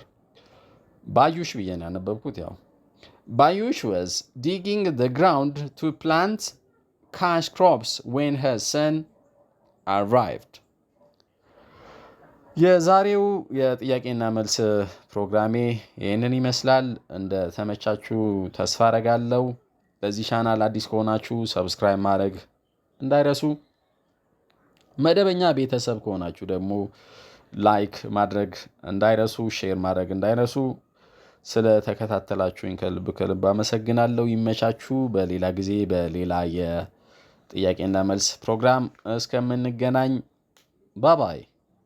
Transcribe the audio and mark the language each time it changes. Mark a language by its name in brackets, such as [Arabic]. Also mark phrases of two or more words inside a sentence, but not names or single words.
[Amharic] ባዩሽ ብዬ ነው ያነበብኩት። ያው [English] ባዩሽ was digging the ground to plant cash crops when her son arrived. [Amharic] የዛሬው የጥያቄና መልስ ፕሮግራሜ ይህንን ይመስላል። እንደ ተመቻችሁ ተስፋ አረጋለሁ። ለዚህ ቻናል አዲስ ከሆናችሁ ሰብስክራይብ ማድረግ እንዳይረሱ፣ መደበኛ ቤተሰብ ከሆናችሁ ደግሞ ላይክ ማድረግ እንዳይረሱ፣ ሼር ማድረግ እንዳይረሱ። ስለ ተከታተላችሁኝ ከልብ አመሰግናለሁ። ይመቻችሁ። በሌላ ጊዜ በሌላ የጥያቄና መልስ ፕሮግራም እስከምንገናኝ ባባይ።